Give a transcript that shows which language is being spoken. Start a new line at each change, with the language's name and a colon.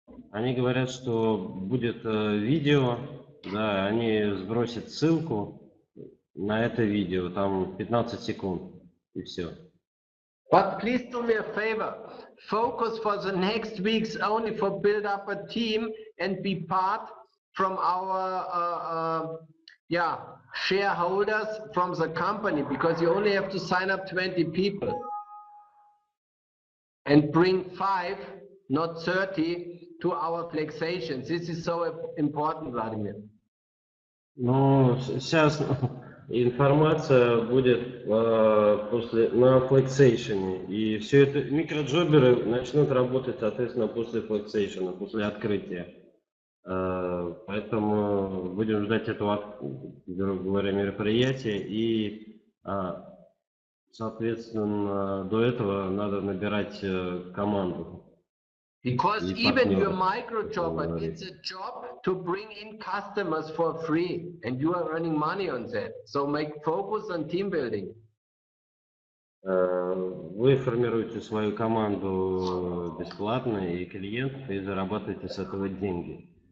Russian: Они говорят, что будет видео, да, они сбросят ссылку на это видео, там 15 секунд и все.
English: But please do me a favor. Focus for the next weeks only for build up a team and be part from our shareholders from the company, because you only have to sign up 20 people and bring 5, not 30, to our flexations. This is so important, Vladimir.
Russian: Ну, сейчас информация будет после на флексейшене, и все это микроджоберы начнут работать, соответственно, после флексейшена, после открытия. Поэтому будем ждать этого, грубо говоря, мероприятия, и, соответственно, до этого надо набирать команду.
English: Because even your micro job, it's a job to bring in customers for free, and you are earning money on that. So make focus on team building.
Russian: Вы формируете свою команду бесплатно и клиентов, и зарабатываете с этого деньги.